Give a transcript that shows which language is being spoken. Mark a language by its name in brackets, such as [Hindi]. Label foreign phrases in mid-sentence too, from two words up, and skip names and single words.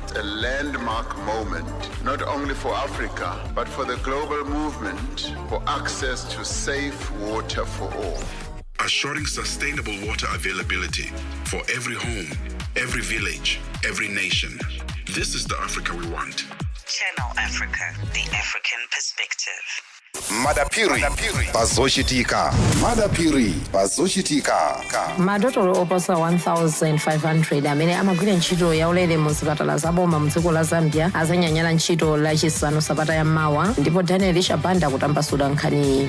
[English] A landmark moment, not only for Africa, but for the global movement for access to safe water for all. Assuring sustainable water availability for every home, every village, every nation. This is the Africa we want. Channel Africa, the African perspective. [Nyanja] Madapiri pazoshitika. Madapiri pazoshitika. Madotolo oposa 1,500 amene amagwira ntchito yaulere mu zipatala zaboma mdziko la Zambia azanyanyala ntchito lachisanu sabata ya mawa, ndipo Daniel Shabanda kutambasula nkhani.